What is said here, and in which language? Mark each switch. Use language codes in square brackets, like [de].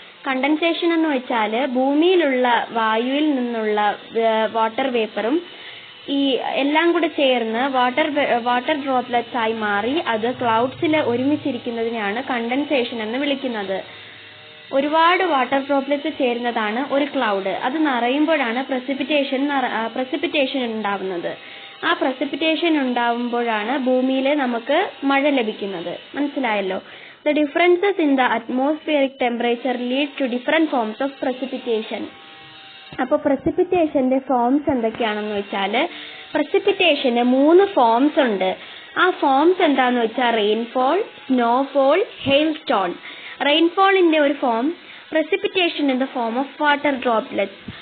[ml] Condensation എന്ന് വെച്ചാല് ഭൂമിയിലുള്ള വായുവിൽ നിന്നുള്ള വാട്ടർ വേപ്പറും ഈ എല്ലാം കൂടെ ചേർന്ന് വാട്ടർ ഡ്രോപ്ലെറ്റ്സ് ആയി മാറി അത് ക്ലൗഡ്സിൽ ഒരുമിച്ചിരിക്കുന്നതിനെയാണ് കണ്ടൻസേഷൻ എന്ന് വിളിക്കുന്നത്. ഒരുപാട് വാട്ടർ ഡ്രോപ്ലെറ്റ്സ് ചേരുന്നതാണ് ഒരു ക്ലൗഡ്. അത് നിറയുമ്പോഴാണ് പ്രസിപ്പിറ്റേഷൻ ഉണ്ടാവുന്നത്. ആ പ്രസിപ്പിറ്റേഷൻ ഉണ്ടാവുമ്പോഴാണ് ഭൂമിയിൽ നമുക്ക് മഴ ലഭിക്കുന്നത്. മനസ്സിലായല്ലോ? [en] The differences in the atmospheric temperature lead to different forms of precipitation. [ml] അപ്പോൾ പ്രസിപ്പിറ്റേഷന്റെ ഫോംസ് എന്തൊക്കെയാണെന്ന് വെച്ചാല്, പ്രസിപ്പിറ്റേഷന് 3 ഫോംസ് ഉണ്ട്. ആ ഫോംസ് എന്താന്ന് വെച്ചാൽ റെയിൻഫോൾ, സ്നോഫോൾ, ഹെയിൽസ്റ്റോൺ. റെയിൻഫോളിന്റെ ഒരു form, [en] Precipitation in the form of water droplets.